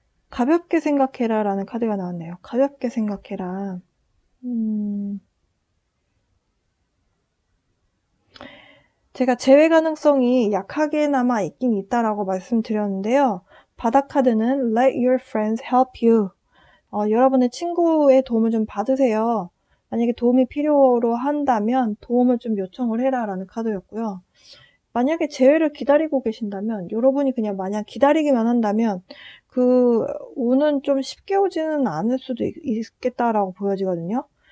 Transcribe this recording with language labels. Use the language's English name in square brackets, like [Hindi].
[Korean] 가볍게 생각해라 라는 카드가 나왔네요. 가볍게 생각해라. 제가 재회 가능성이 약하게나마 있긴 있다라고 말씀드렸는데요. 바닥 카드는 [English] Let your friends help you. [Korean] 여러분의 친구의 도움을 좀 받으세요. 만약에 도움이 필요로 한다면 도움을 좀 요청을 해라 라는 카드였고요. 만약에 재회를 기다리고 계신다면, 여러분이 그냥 마냥 기다리기만 한다면 그 운은 좀 쉽게 오지는 않을 수도 있겠다라고 보여지거든요.